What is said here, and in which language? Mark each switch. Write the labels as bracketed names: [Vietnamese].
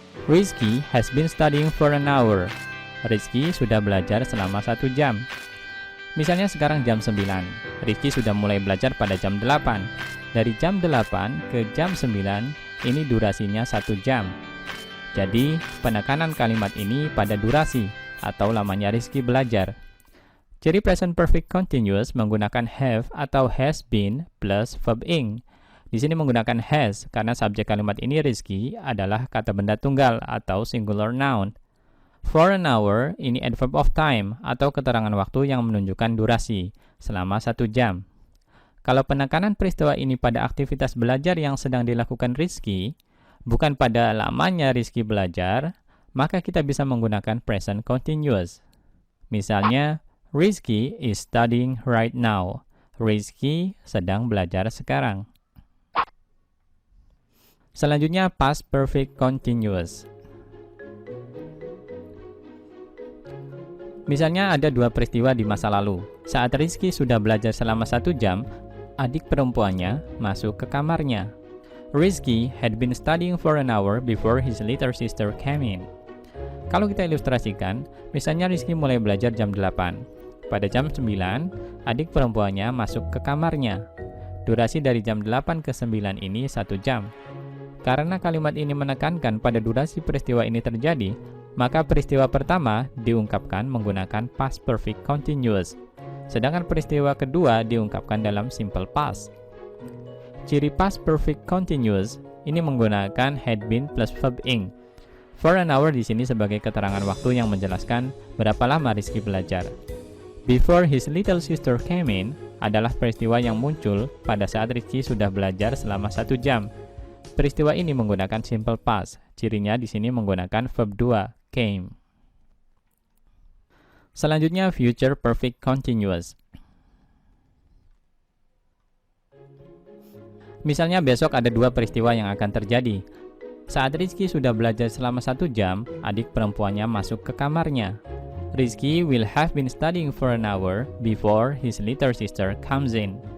[English] Rizky has been studying for an hour. [Indonesian] Rizky sudah belajar selama 1 jam. Misalnya sekarang jam 9. Rizky sudah mulai belajar pada jam 8. Dari jam 8 ke jam 9, ini durasinya 1 jam. Jadi, penekanan kalimat ini pada durasi atau lamanya Rizky belajar. Ciri present perfect continuous menggunakan have atau has been plus verb ing. Di sini menggunakan has karena subjek kalimat ini Rizky adalah kata benda tunggal atau singular noun. [English] For an hour, [Indonesian] ini adverb of time atau keterangan waktu yang menunjukkan durasi selama 1 jam. Kalau penekanan peristiwa ini pada aktivitas belajar yang sedang dilakukan Rizky, bukan pada lamanya Rizky belajar, maka kita bisa menggunakan present continuous. Misalnya, [English] Rizky is studying right now. [Indonesian] Rizky sedang belajar sekarang. Selanjutnya, past perfect continuous. Misalnya ada dua peristiwa di masa lalu. Saat Rizky sudah belajar selama 1 jam, adik perempuannya masuk ke kamarnya. [English] Rizky had been studying for an hour before his little sister came in. [Indonesian] Kalau kita ilustrasikan, misalnya Rizky mulai belajar jam 8. Pada jam 9, adik perempuannya masuk ke kamarnya. Durasi dari jam 8 ke 9 ini 1 jam. Karena kalimat ini menekankan pada durasi peristiwa ini terjadi, maka peristiwa pertama diungkapkan menggunakan past perfect continuous. Sedangkan peristiwa kedua diungkapkan dalam simple past. Ciri past perfect continuous ini menggunakan had been plus verb ing. [English] For an hour [Indonesian] di sini sebagai keterangan waktu yang menjelaskan berapa lama Rizky belajar. [English] Before his little sister came in [Indonesian] adalah peristiwa yang muncul pada saat Rizky sudah belajar selama 1 jam. Peristiwa ini menggunakan simple past. Cirinya di sini menggunakan verb 2, came. Selanjutnya future perfect continuous. Misalnya besok ada dua peristiwa yang akan terjadi. Saat Rizky sudah belajar selama 1 jam, adik perempuannya masuk ke kamarnya. [English] Rizky will have been studying for an hour before his little sister comes in.